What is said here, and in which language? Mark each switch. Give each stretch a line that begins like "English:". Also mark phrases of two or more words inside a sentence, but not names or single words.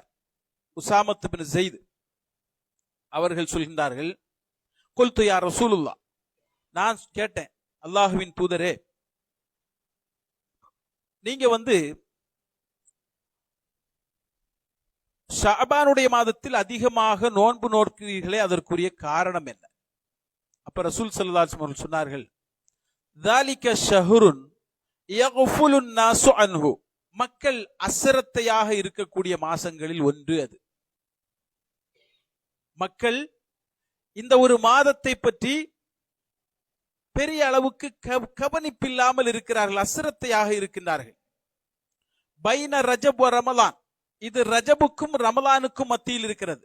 Tamil: உஸாமத் இப்னு ஸைத் அவர்கள் சொல்கின்றார்கள்,
Arabic: قلت يا رسول الله,
Tamil: நான் கேட்டேன், அல்லாஹ்வின் தூதரே, நீங்க வந்து ஷஅபானுடைய மாதத்தில் அதிகமாக நோன்பு நோக்கிறீர்களே, அதற்குரிய காரணம் என்ன? அப்ப ரசூல்
Arabic: صلى الله عليه وسلم
Tamil: சொன்னார்கள்,
Arabic: ذَلِكَ شَهْرٌ يَغْفُلُ النَّاسُ عَنْهُ.
Tamil: மக்கள் அசரத்தையாக இருக்கக்கூடிய மாசங்களில் ஒன்று அது. மக்கள் இந்த ஒரு மாதத்தை பற்றி பெரிய அளவுக்கு கவனிப்பில்லாமல் இருக்கிறார்கள், அசரத்தையாக இருக்கின்றார்கள்.
Arabic: بين رجب ورمضان,
Tamil: இது ரஜபுக்கும் ரமலானுக்கும் மத்தியில் இருக்கிறது.